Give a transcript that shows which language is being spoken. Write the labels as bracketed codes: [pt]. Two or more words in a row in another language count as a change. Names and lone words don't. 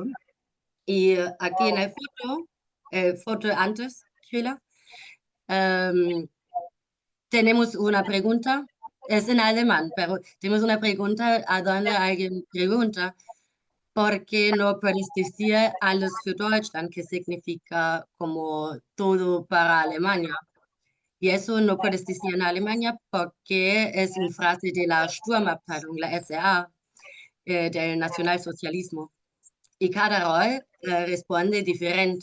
[es] Y aquí en la foto antes, Sheila, tenemos una pregunta, es en alemán, pero tenemos una pregunta a donde alguien pregunta, ¿por qué no puedes decir [de] alles für Deutschland, [es] que significa como todo para Alemania? Y eso no puedes decir en Alemania porque es una frase de la Sturmabteilung, la SA, del nacionalsocialismo. Y cada rol responde diferente.